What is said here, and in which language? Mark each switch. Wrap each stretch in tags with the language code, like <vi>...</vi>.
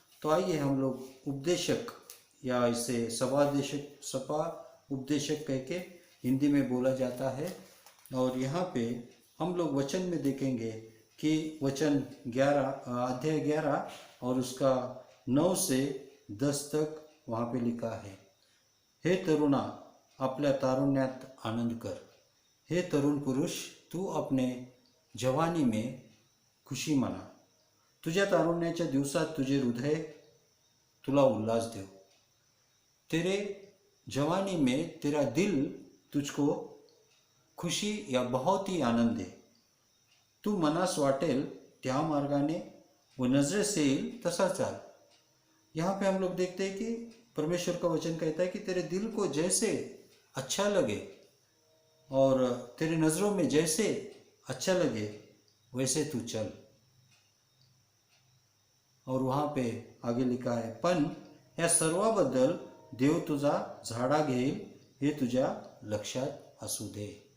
<hi>तो आइए हम लोग उपदेशक, या इसे सभा उपदेशक कह के हिंदी में बोला जाता है, और यहाँ पे हम लोग वचन में देखेंगे कि वचन 11 अध्याय 11 और उसका 9 से 10 तक वहाँ पे लिखा है।</hi> <mr>हे तरुणा, आपल्या तारुण्यात आनंद कर।</mr> <hi>हे तरुण पुरुष, तू अपने जवानी में खुशी मना।</hi> <mr>तुझ्या तारुण्याच्या दिवसात तुझे हृदय तुला उल्लास देव।</mr> <hi>तेरे जवानी में तेरा दिल तुझको खुशी या बहुत ही आनंद दे।</hi> <mr>तू मनास वाटेल त्या मार्गाने व नजरेस येईल तसा चाल।</mr> <hi>यहाँ पे हम लोग देखते हैं कि परमेश्वर का वचन कहता है कि तेरे दिल को जैसे अच्छा लगे और तेरे नज़रों में जैसे अच्छा लगे वैसे तू चल। और वहाँ पे आगे लिखा है,</hi> <mr>पण या सर्वाबद्दल देव तुझा झाडा घेईल हे तुझ्या लक्षात असू दे।</mr>